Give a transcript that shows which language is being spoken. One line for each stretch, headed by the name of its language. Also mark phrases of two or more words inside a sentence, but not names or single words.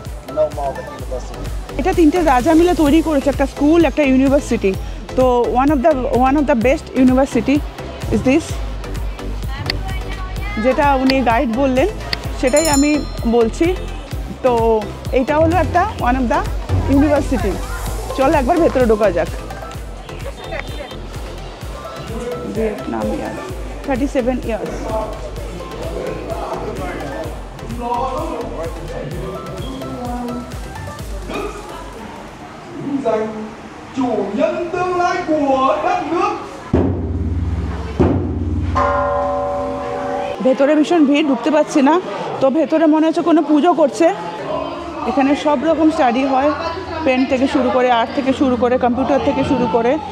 English: No more the university.
Bangla: এটা তিনটে রাজা মিলে তৈরি করেছে, একটা স্কুল, একটা ইউনিভার্সিটি।
English: তো one of the best university is this.
Bangla: যেটা উনি গাইড বললেন সেটাই আমি বলছি। তো এইটা হলো একটা
English: one of the university.
Bangla: চলো একবার ভেতরে ঢোকা যাক। ভিয়েতনাম
English: year 37 years.
Vietnamese: Giành chủ nhân tương lai của đất nước.
Bangla: ভেতরে ভীষণ ভিড়, ঢুকতে পারছি না। তো ভেতরে মনে হচ্ছে কোনো পুজো করছে। এখানে সব রকম স্টাডি হয়, পেন থেকে শুরু করে, আর্ট থেকে শুরু করে, কম্পিউটার থেকে শুরু করে।